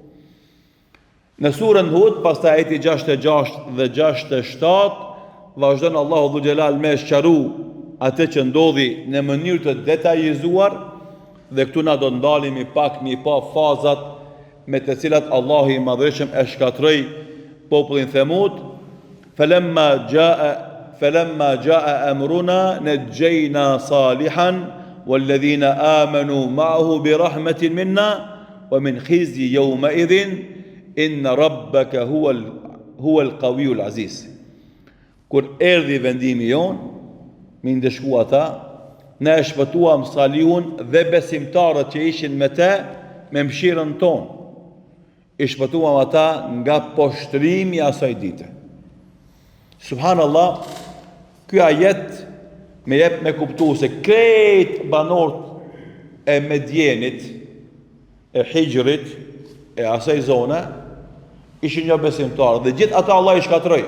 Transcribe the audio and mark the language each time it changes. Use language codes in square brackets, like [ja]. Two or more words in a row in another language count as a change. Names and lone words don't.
[sq] Në surën Hud, pastaj ajeti 66 dhe 67, vazhdon Allahu Dhu Gjelal me sqaru atë që ndodhi në mënyrë të detajizuar, dhe këtu na do ndalemi pak mi pa fazat me të cilat Allahu i Madhëshëm e shkatroi popullin Themud. [ar] فلما جاء أمرنا نجينا صالحا والذين آمنوا معه برحمة منا ومن خزي يومئذ إن ربك هو القوي العزيز. [sq] Kur erdhi vendimi jon, mi ndeshku ata, ne e shpëtuam Salihun dhe besimtarët që ishin me te, me mshirën ton. I shpëtuam ata nga poshtrimi asaj dite. Subhanallah, ky ajet me jep me kuptu se krejt banorët e Medjenit, e Hijrit, e asaj zone, ishin një besimtarë, dhe gjithë ata Allah i shkatroi.